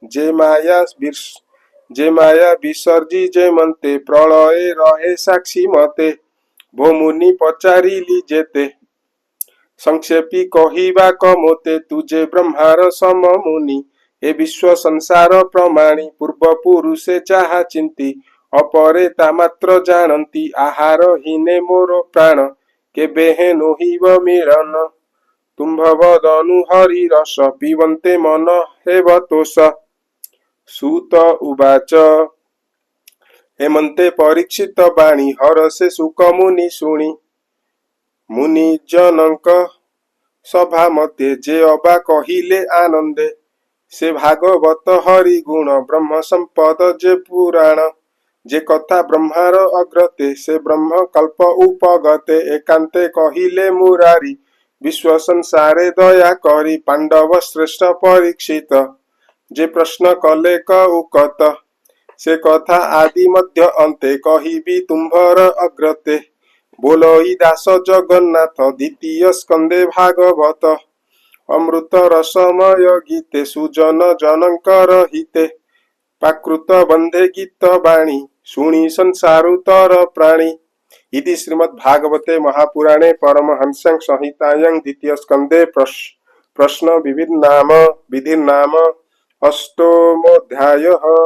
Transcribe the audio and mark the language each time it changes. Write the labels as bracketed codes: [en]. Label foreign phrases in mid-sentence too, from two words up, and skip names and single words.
[or] ଯେ ମାୟା ବିସର୍ଜି ଯେ ମନତେ ପ୍ରଳୟେ ରହେ ସାକ୍ଷୀ ମତେ ଭୋ ମୁନି ପଚାରିଲି ଯେତେ ସଂକ୍ଷେପି କହିବା କମୋତେ ତୁଝେ ବ୍ରହ୍ମାର ସମ ମୁନି ଏ ବିଶ୍ୱ ସଂସାର ପ୍ରମାଣି ପୂର୍ବ ପୁରୁଷେ ଯାହା ଚିନ୍ତି ଅପରେ ତା ମାତ୍ର ଜାଣନ୍ତି ଆହାର ହୀନେ ମୋର ପ୍ରାଣ କେବେ ହେନୁ ହିବ ମିଳନ ତୁମ୍ଭବଦନୁ ହରି ରସ ପିବନ୍ତେ ମନ ହେବତୋଷ [sa] सूत उवाच [or] ହେମନ୍ତେ ପରୀକ୍ଷିତ ବାଣୀ ହରଷେ ସୁଖ ମୁନି ଶୁଣି ମୁନି ଜନକ ସଭା ମତେ ଯେ ଅବା କହିଲେ ଆନନ୍ଦେ ସେ ଭାଗବତ ହରି ଗୁଣ ବ୍ରହ୍ମ ସମ୍ପଦ ଯେ ପୁରାଣ ଯେ କଥା ବ୍ରହ୍ମାର ଅଗ୍ରତେ ସେ ବ୍ରହ୍ମ କଳ୍ପ ଉପଗତେ ଏକାନ୍ତେ କହିଲେ ମୁରାରି ବିଶ୍ୱ ସଂସାରେ ଦୟା କରି ପାଣ୍ଡବ ଶ୍ରେଷ୍ଠ ପରୀକ୍ଷିତ ଯେ ପ୍ରଶ୍ନ କଲେ କଉକତ ସେ କଥା ଆଦି ମଧ୍ୟ ଅନ୍ତେ କହିବି ତୁମ୍ଭର ଅଗ୍ରତେ ବୋଲୋଇ ଦାସ ଜଗନ୍ନାଥ ଦ୍ୱିତୀୟ ସ୍କନ୍ଦେ ଭାଗବତ ଅମୃତ ରସମୟ ଗୀତେ ସୁଜନ ଜନକର ହିତେ ପ୍ରାକୃତ ବନ୍ଧେ ଗୀତ ବାଣୀ ଶୁଣି ସଂସାରୁତର ପ୍ରାଣୀ [sa] इति श्रीमद्भागवते महापुराणे परमहंस्यां संहितायां द्वितीय स्कंदे प्रश्न विधिर्नाम अष्टमोऽध्यायः।